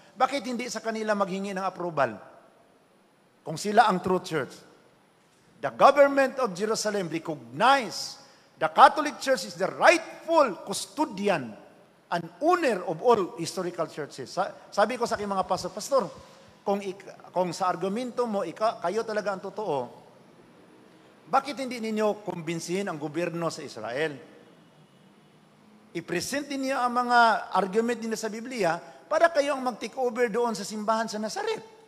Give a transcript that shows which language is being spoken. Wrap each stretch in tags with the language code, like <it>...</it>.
<tl>Bakit hindi sa kanila maghingi ng approval? Kung sila ang true church.</tl> <en>The government of Jerusalem recognize the Catholic Church is the rightful custodian and owner of all historical churches.</en> <tl>Sabi ko sa aking mga pastor, kung sa argumento mo, kayo talaga ang totoo, bakit hindi ninyo kumbinsihin ang gobyerno sa Israel? I-present niyo ang mga argument nila sa Biblia para kayo ang mag-take over doon sa simbahan sa Nazaret.</tl>